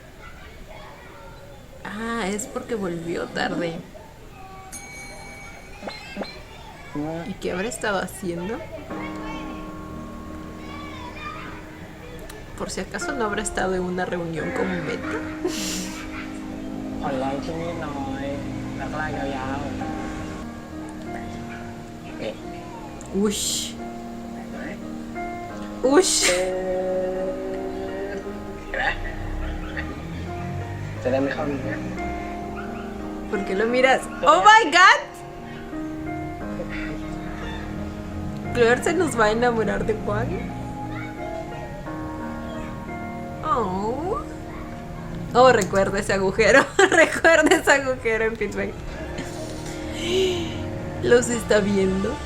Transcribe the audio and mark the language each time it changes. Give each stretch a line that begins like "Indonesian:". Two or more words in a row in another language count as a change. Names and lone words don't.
Spanish: Ah, es porque volvió tarde. ¿Y qué habrá estado haciendo? Por si acaso no habrá estado en una reunión con Meta.
Thai: ผ่อนเราที่นี่หน่อยแล้วก็ลากยาว Ush. Ush. ๆจะได้ไม่เข้าดีนะ
Spanish: ¿Por qué lo miras?
English: ¡Oh my god!
Spanish: Claire se nos va a enamorar de Juan. Oh. Oh, recuerda ese agujero. Recuerda ese agujero en Pittsburgh. Los está viendo.